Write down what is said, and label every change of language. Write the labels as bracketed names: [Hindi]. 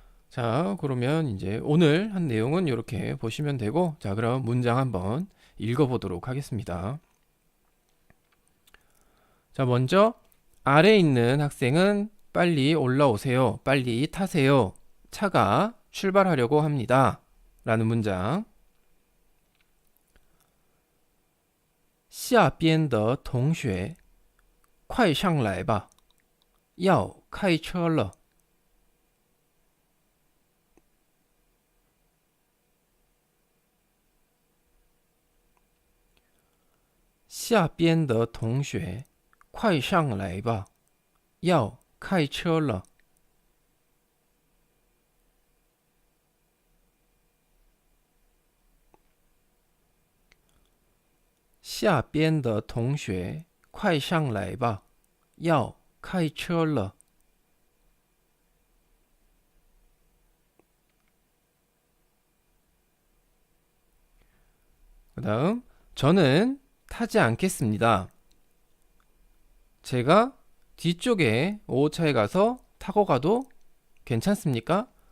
[Korean] 자, 그러면 이제 오늘 한 내용은 이렇게 보시면 되고, 자, 그럼 문장 한번 읽어보도록 하겠습니다. 자, 먼저 아래 있는 학생은 빨리 올라오세요. 빨리 타세요. 차가 출발하려고 합니다. 라는 문장. [Chinese] 下边的同学快上来吧要开车了下边的同学快上来吧要开车了下边的同学快上来吧要开车了 [Korean] 그다음 저는 타지 않겠습니다. 제가 뒤쪽에 5호차에 가서 타고 가도 괜찮습니까?